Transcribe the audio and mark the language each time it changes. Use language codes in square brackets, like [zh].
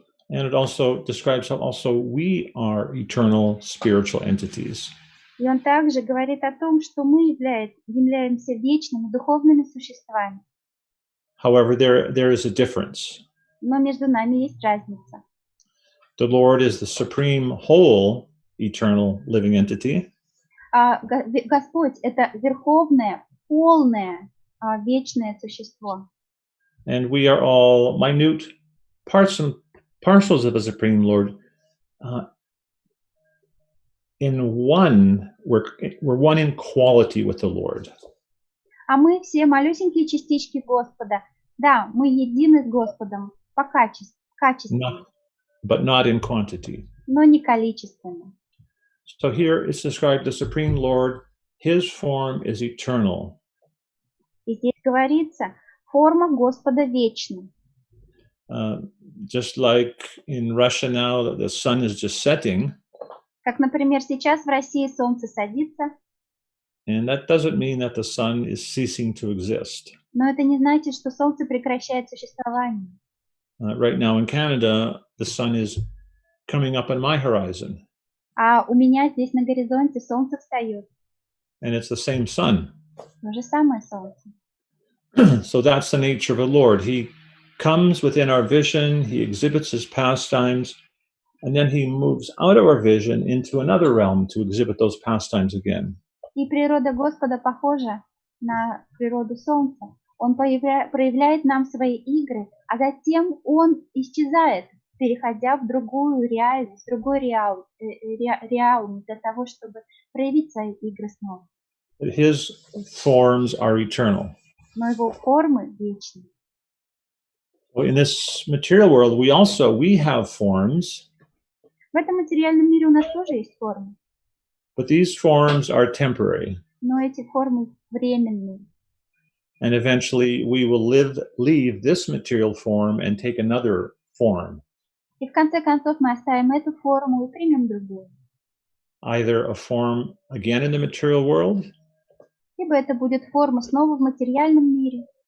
[en] And it also describes how also we are eternal spiritual entities. [ru] И он также говорит о том, что мы являемся вечными духовными существами. [en] However, there is a difference. [ru] Но между нами есть разница. [en] The Lord is the supreme whole eternal living entity. [ru] Господь — это верховное, полное, вечное существо. [en] And we are all minute parts and parcels of the Supreme Lord. In one, we're one in quality with the Lord. [ru] А мы все малюсенькие частички Господа. Да, мы едины с Господом по качеству, [en] But not in quantity. [ru] но не количественно. [en] So here it's described the Supreme Lord, his form is eternal. [ru] И здесь говорится, форма Господа вечна. [en] Just like in Russia now, the sun is just setting. [ru] Как, например, сейчас в России солнце садится. [en] And that doesn't mean that the sun is ceasing to exist. [ru] Но это не значит, что солнце прекращает существование. [en] Right now in Canada, the sun is coming up on my horizon. [ru] А у меня здесь на горизонте солнце встает. [en] And it's the same sun. [ru] То же самое солнце. [en] So that's the nature of the Lord. He comes within our vision, he exhibits his pastimes, and then he moves out of our vision into another realm to exhibit those pastimes again. [ru] И природа Господа похожа на природу солнца. Он проявляет нам свои игры, а затем он исчезает, переходя в другую реальность, в другой реал для того, чтобы проявить свои игры снова. [en] His forms are eternal. [ru] Но его формы вечны. [en] Well, in this material world, we have forms. [ru] В этом материальном мире у нас тоже есть формы. [en] But these forms are temporary. [ru] Но эти формы временные. [en] And eventually we will leave this material form and take another form. [ru] И в конце концов мы оставим эту форму и примем другую. [en] Either a form again in the material world. [ru] Либо это будет форма снова в материальном мире.